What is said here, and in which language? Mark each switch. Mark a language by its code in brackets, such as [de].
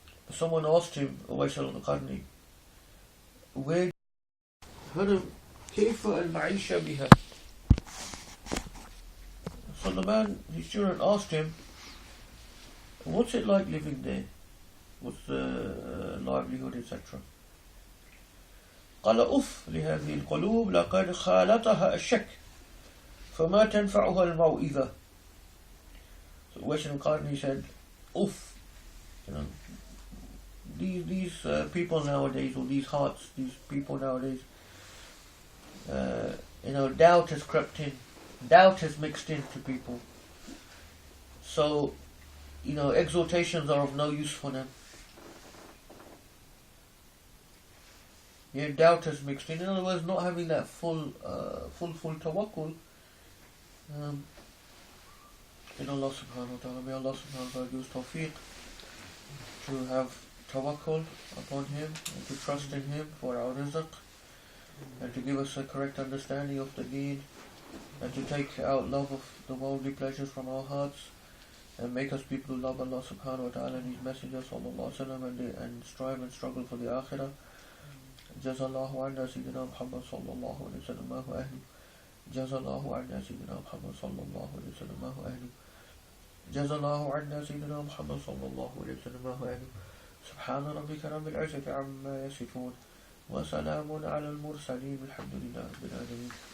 [en] Someone asked him, Uwais al-Qarni, where Haram, [ar] كيف المعيشة بها? [en] So the man, his student, asked him, what's it like living there? What's the livelihood, etc. [ar] قال أف لهذه القلوب لقد خالطها الشك فما تنفعها الموئذة. [en] So Uwais al-Qarni said, Uff, these people nowadays, or these hearts, these people nowadays, doubt has crept in, doubt has mixed into people. So, exhortations are of no use for them. Doubt has mixed in. In other words, not having that full tawakkul in Allah subhanahu wa ta'ala. May Allah subhanahu wa ta'ala give us tawfiq to have tawakkul upon Him and to trust in Him for our rizq, and to give us a correct understanding of the deen, and to take out love of the worldly pleasures from our hearts, and make us people who love Allah subhanahu wa ta'ala and His Messenger sallallahu alaihi wasallam, and strive and struggle for the akhirah. [ar] جزا الله عنا سيدنا محمد صلى الله عليه وسلم ما هو أهله. جزا الله عنا سيدنا محمد صلى الله عليه وسلم ما هو أهله. جزا الله عنا سيدنا محمد صلى الله عليه وسلم ما هو أهله. سبحان ربك رب العزة عما يصفون وسلام على المرسلين الحمد لله رب العالمين.